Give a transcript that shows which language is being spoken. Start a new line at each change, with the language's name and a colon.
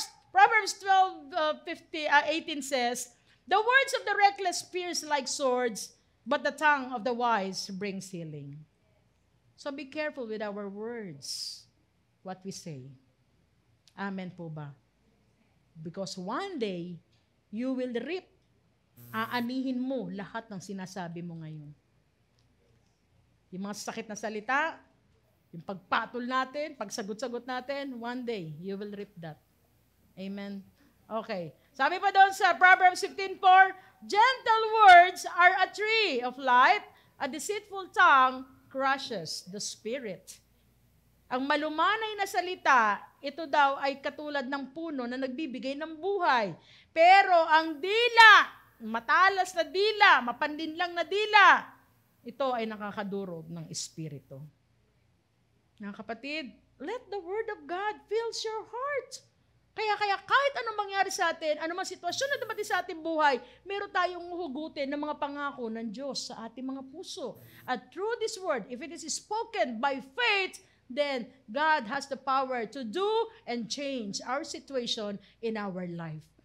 English: Proverbs 12:18 says, the words of the reckless pierce like swords, but the tongue of the wise brings healing. So be careful with our words, what we say. Amen
Filipino: po ba?
English: Because one day, you will reap.
Filipino: Aanihin mo lahat ng sinasabi mo ngayon. Yung mga sakit na salita, yung pagpatol natin, pagsagot-sagot natin,
English: one day, you will reap that.
Filipino: Amen? Okay. Sabi pa doon sa
English: Proverbs 15:4, gentle words are a tree of life, a deceitful tongue crushes the spirit.
Filipino: Ang malumanay na salita, ito daw ay katulad ng puno na nagbibigay ng buhay. Pero ang dila, matalas na dila, mapandinlang na dila, ito ay nakakadurog ng espiritu. Mga kapatid,
English: let the word of God fill your heart.
Filipino: Kaya kahit anong mangyari sa atin, anumang sitwasyon na dumating sa ating buhay, meron tayong hugutin ng mga pangako ng Diyos sa ating mga puso.
English: At through this word, if it is spoken by faith, then God has the power to do and change our situation in our life.